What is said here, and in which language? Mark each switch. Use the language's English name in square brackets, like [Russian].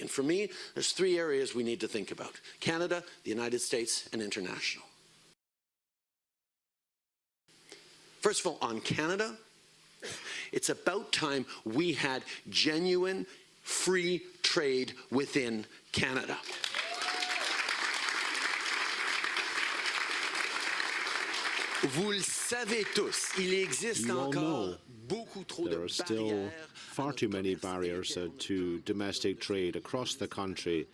[English] And for me, there's three areas we need to think about: Canada, the United States, and international. First of all, on Canada, it's about time we had genuine free trade within Canada. [French] Vous le savez tous, il existe encore beaucoup trop de barrières. [English] There are still far too many barriers to domestic trade across the country.